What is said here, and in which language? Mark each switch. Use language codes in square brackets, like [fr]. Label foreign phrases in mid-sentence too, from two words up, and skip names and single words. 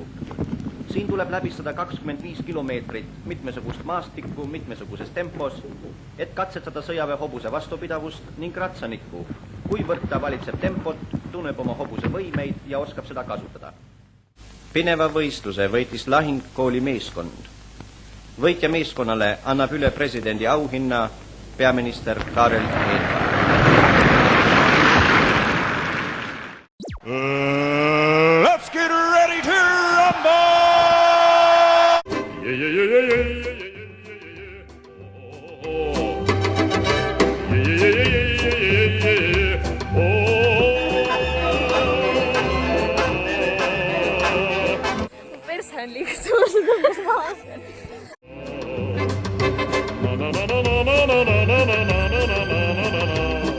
[et] Siin tuleb läbistada 25 kilomeetrit mitmesugust maastikku mitmesuguses tempos, et katsetada sõjaväe hobuse vastupidavust ning ratsanikku, kuivõrd ta valitseb tempot, tunneb oma hobuse võimeid ja oskab seda kasutada. Pineva võistluse võitis lahingkooli meeskond. Võitja meeskonnale annab üle presidendi auhinna peaminister Kaarel Eelmaa. [en] Let's get ready to rumble! Yeah, yeah, yeah, yeah, yeah, yeah, yeah, yeah, oh. Yeah, yeah, yeah, yeah, yeah, yeah, yeah, oh. [et] perse on liiga suur, seda tõmbas maha. Na na na na na na na na na na na na na na na na.